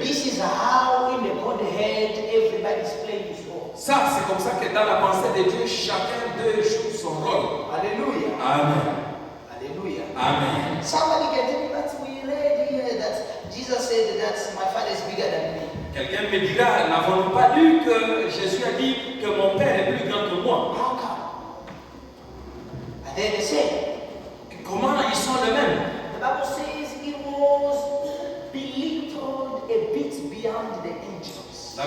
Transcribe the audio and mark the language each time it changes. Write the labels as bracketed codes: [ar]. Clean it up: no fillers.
[en] This is how in the Godhead everybody's playing his role. [fr] Ça, c'est comme ça que dans la pensée de Dieu, chacun d'eux joue son rôle. [en] Hallelujah. Amen. Hallelujah. Amen. Somebody can tell me that we read here that Jesus said that my Father is bigger than me. [fr] Quelqu'un me dira, n'avons-nous pas lu que Jésus a dit que mon Père est plus grand que moi? [en] How come? And then they say, [fr] Comment ils sont les mêmes? [en] the Bible says he was belittled a bit beyond the angels.